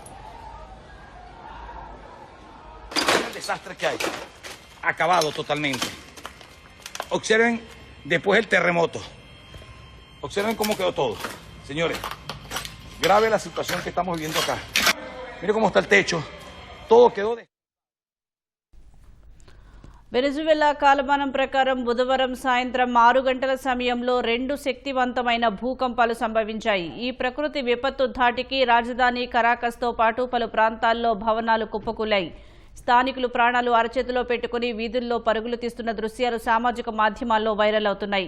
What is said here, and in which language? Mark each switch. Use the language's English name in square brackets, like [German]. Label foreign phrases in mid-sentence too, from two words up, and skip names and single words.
[Spanish] El desastre que hay. Acabado totalmente. Observen después el terremoto. Observen cómo quedó todo. Señores, grave la situación que estamos viviendo acá. Miren cómo está el techo. Todo quedó de... [Telugu] వెనెజువెలా కాలమానం ప్రకారం బుధవారం సాయంత్రం 6 గంటల సమయంలో 2 శక్తివంతమైన భూకంపాలు సంభవించాయి. ఈ ప్రకృతి విపత్తు ధాటికి రాజధాని కరాకస్తో పాటు పలు ప్రాంతాల్లో భవనాలు కుప్పకూలాయి. స్థానికులు ప్రాణాలు అరచేతిలో పెట్టుకుని వీధుల్లో పరుగులు తీస్తున్న దృశ్యాలు సామాజిక మాధ్యమాల్లో వైరల్ అవుతున్నాయి.